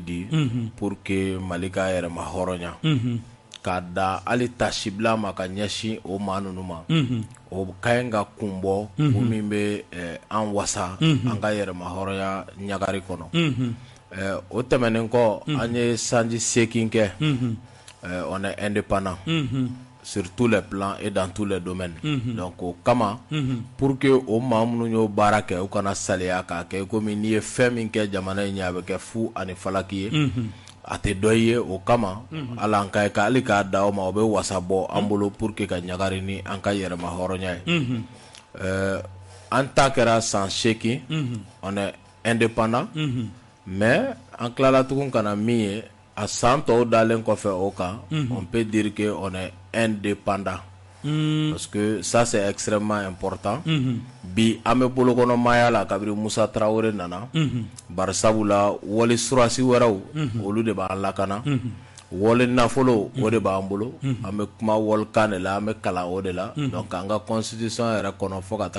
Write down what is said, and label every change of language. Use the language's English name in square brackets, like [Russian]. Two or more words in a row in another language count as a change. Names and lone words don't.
[Bambara] di pour que Mali ka yɛrɛma hɔrɔnya k'a da hali tasibila ma ka ɲɛsin o maa ninnu ma o ka ɲi ka kun bɔ ko min bɛ an wasa an ka yɛrɛma hɔrɔnya ɲagari kɔnɔ o tɛmɛnen kɔ an ye sanji 8 kɛ [French] on est indépendant sur tous les plans et dans tous les domaines [Bambara] donc o kama [French] pour que [Bambara] o maa minnu y'o baara kɛ u kana saliya k'a kɛ komi n'i ye fɛn min kɛ jamana in ɲɛ a bɛ kɛ fu ani falaki ye a tɛ dɔ ye o kama ala an ka ye hali k'a da o ma o bɛ wasa bɔ an bolo [French] pour que [Bambara] ka ɲagari ni an ka yɛrɛma hɔrɔnya ye an ta kɛra san 8 [French] on est indépendant [Bambara] mais an tilala tugun kana min ye a san tɔw dalen kɔfɛ o kan [French] on peut dire que on est indépendant parce que ça c'est extrêmement important [Bambara] bi an bɛ bolokɔnɔmaya la kabiri Musa Tarawele nana bari sabula wali surasi wɛrɛw olu de b'an lakana wole nafolo o de b'an bolo an bɛ kuma wɔlikan de la an bɛ kalan o de la donc an ka constitution yɛrɛ kɔnɔ fo ka